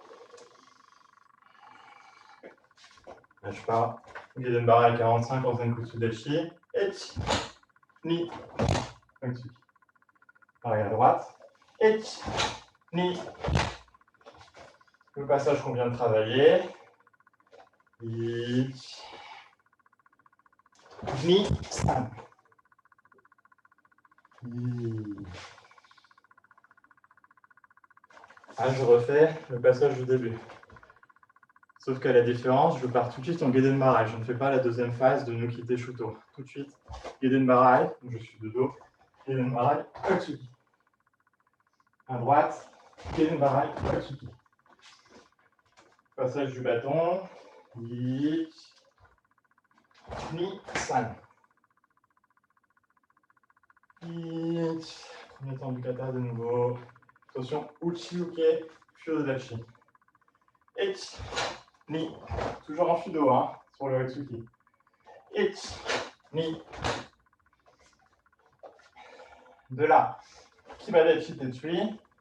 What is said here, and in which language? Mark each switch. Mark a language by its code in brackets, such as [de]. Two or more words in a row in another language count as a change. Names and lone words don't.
[fr] Lâche pas. [ja] Guiden Bara à 45 en Zenkutsu Dashi. Ich. Ni. [fr] Comme pareil à droite. Ich. [ja] Ni. [fr] Le passage qu'on vient de travailler. [ja] Ich. Ni. San. [fr] Ah, je refais le passage du début. Sauf qu'à la différence, je pars tout de suite en [ja] Geiden Barai. [fr] Je ne fais pas la deuxième phase de [ja] Nukite Shuto. [fr] Tout de suite, [ja] Geiden Barai, [fr] je suis de dos. [ja] Geiden Barai, Otsuki. [fr] À droite, [ja] Geiden Barai, Otsuki. [fr] Passage du bâton. [ja] Ich. Ni. San. Ich. [fr] Premier temps du kata de nouveau. Attention, [ja] Uchi-uke, Fudodachi. Ich. Ni. [fr] Toujours en Fudo, hein, sur le Otsuki. [ja] Ich. Ni. [fr] De là, [ja] Kibadachi Tetsui.